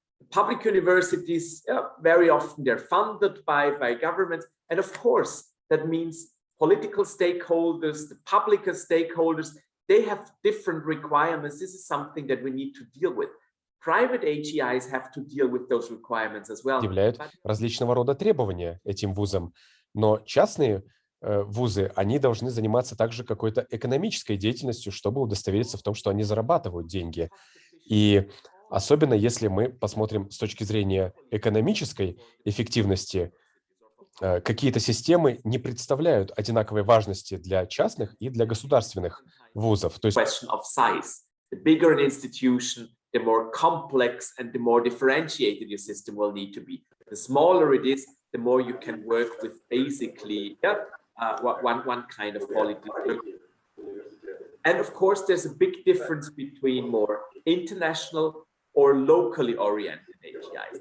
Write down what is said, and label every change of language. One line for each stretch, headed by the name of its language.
English: Public universities, very often they're funded by governments. And of course, that means political stakeholders, the public stakeholders, they have different requirements. This is something that we need to deal with. Private AGIs have to deal with those requirements as well.
Russian: Предъявляют различного рода требования этим вузам, но частные вузы, они должны заниматься также какой-то экономической деятельностью, чтобы удостовериться в том, что они зарабатывают деньги. И особенно если мы посмотрим с точки зрения экономической эффективности, какие-то системы не представляют одинаковой важности для частных и для государственных вузов. То есть
English: the bigger an institution, the more complex and the more differentiated your system will need to be. The smaller it is, the more you can work with basically one kind of quality. And of course, there's a big difference between more international or locally oriented AGIs.